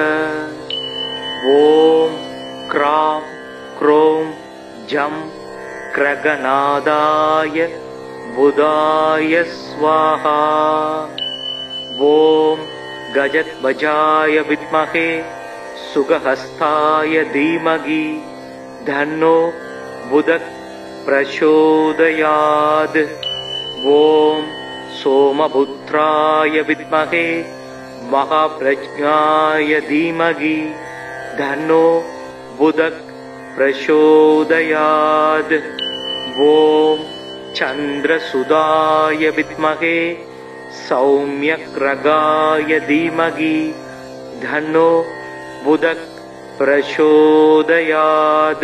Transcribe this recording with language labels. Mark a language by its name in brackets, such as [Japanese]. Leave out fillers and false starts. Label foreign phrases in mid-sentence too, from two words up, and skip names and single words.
[Sanskrit] ओम् क्राम् क्रोम् जम् ग्रहनाथाय बुधाय स्वाहा। ओम् गजध्वजाय विद्महे शुकहस्ताय धीमहि तन्नो बुधः प्रचोदयात्। ஓம் सोमपुत्राय विद्महे महाप्रज्ञाय धीमहि धन्नो बुधः प्रचोदयात्। ओम चंद्रसुधाय विद्महे सौम्यग्रगाय धीमहि धन्नो बुधः प्रचोदयात्।